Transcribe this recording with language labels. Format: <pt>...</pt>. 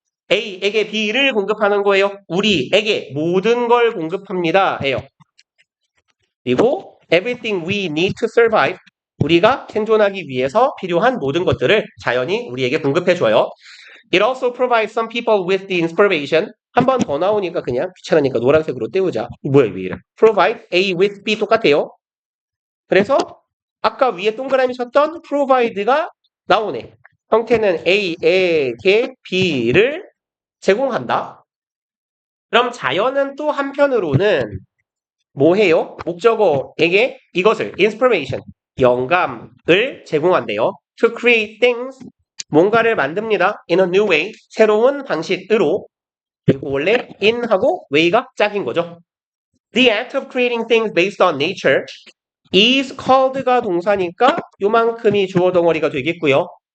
<ko>A에게 B를 공급하는 거예요. 우리에게 모든 걸 공급합니다. 예요. 그리고</ko> <en>everything we need to survive</en> <ko>우리가 생존하기 위해서 필요한 모든 것들을 자연이 우리에게 공급해줘요.</ko> <en>It also provides some people with the inspiration</en> <ko>한 번 더 나오니까 그냥 귀찮으니까 노란색으로 떼우자. 뭐야 왜 이래?</ko> <en>Provide A with B</en> <ko>똑같아요. 그래서 아까 위에 동그라미 쳤던 provide가 나오네. 형태는 A에게 B를 제공한다. 그럼 자연은 또 한편으로는 뭐 해요? 목적어에게 이것을 inspiration, 영감을 제공한대요.</ko> <en>To create things,</en> <ko>뭔가를 만듭니다.</ko> <en>In a new way,</en> <ko>새로운 방식으로. 그리고 원래 in하고 way가 짝인 거죠.</ko> <en>The act of creating things based on nature is called가</en> <ko>동사니까 요만큼이 주어 덩어리가 되겠고요.</ko>